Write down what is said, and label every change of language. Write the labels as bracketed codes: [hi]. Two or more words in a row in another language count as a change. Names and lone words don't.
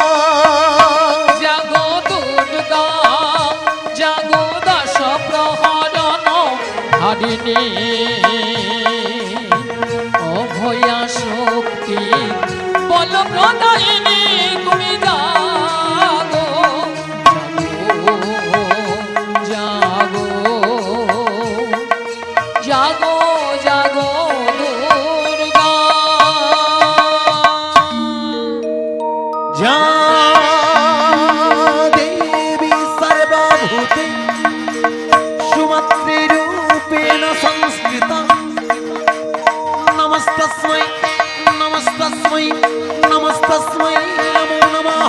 [bn] জাগো দুর্গা, জাগো দশ প্রহরণ হারিণী, অভয়া শক্তি বল প্রদায়িনী, তুমি জাগো জাগো জাগো জাগো দুর্গা। [sa] जा देवी सर्वभूते सुमत्रिरूपेण संस्कृता, नमस्तस्मै नमस्तस्मै नमस्तस्मै नमो नमः।